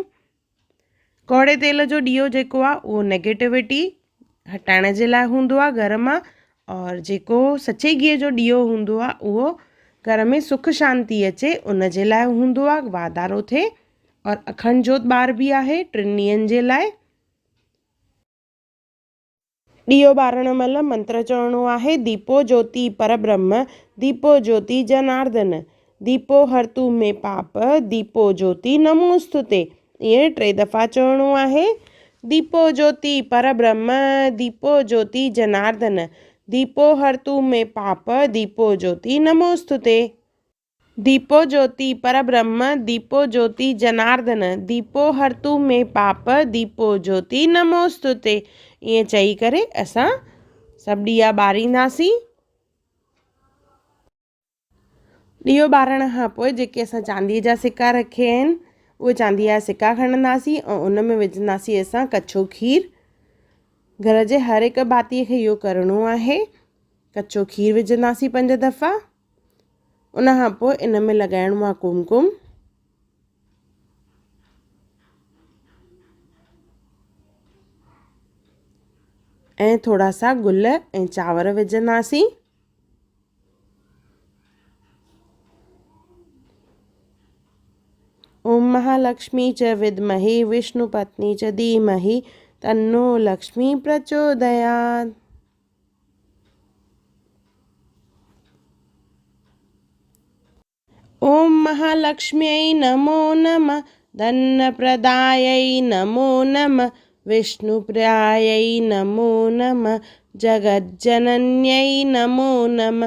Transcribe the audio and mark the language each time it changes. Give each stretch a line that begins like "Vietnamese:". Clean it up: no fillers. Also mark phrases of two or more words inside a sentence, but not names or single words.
Sindhi: कौड़े तेल जो ॾीओ जेको आहे उहो नेगेटिविटी हटाइण जे लाइ हूंदो आहे घर मां, और जेको सचे गिह जो ॾीओ हूंदो आहे उहो घर में सुख शांती अचे उन जे लाइ हूंदो आहे, वाधारो थिए। और अखंड जोत ॿारबी आहे 3 ॾींहंनि जे लाइ। ॾीओ ॿारण महिल मंत्र चवणो आहे,
Sanskrit: दीपो ज्योति परब्रह्म दीपो ज्योति जनार्दन दीपो हरतु में पाप दीपो ज्योति नमोस्तुते।
Sindhi: इहे 3 दफ़ा चवणो आहे।
Sanskrit: दीपो ज्योति परब्रह्म दीपो ज्योति जनार्दन दीपो हरतु में पाप दीपो ज्योति नमोस्तुते। दीपो ज्योति परब्रह्म दीपो ज्योति जनार्दन दीपो हरतु में पाप दीपो ज्योति नमोस्तुते।
Sindhi: ईअं चई करे असां सभु ॾीया ॿारींदासीं। ॾीओ ॿारण खां पोइ जेके असां चांदीअ जा सिक्का रखिया आहिनि उहे चांदीअ जा सिक्का खणंदासीं ऐं उन में विझंदासीं असां कचो खीर। घर जे हर हिकु भातीअ खे इहो करिणो आहे। कचो खीर विझंदासीं 5 दफ़ा। उन खां पोइ इन में लॻाइणो आहे कुमकुम। ऐं थोड़ा सा गुल ऐं चांवर विझंदासीं।
Sanskrit: ओम महालक्ष्मी च विद्महे विष्णुपत्नी च धीमहि तन्नो लक्ष्मी प्रचोदयात्। ओम महालक्ष्म्यै नमो नमः धनप्रदायै नमो नमः विष्णुप्रियायै नमो नमः जगज्जनन्यै नमो नमः।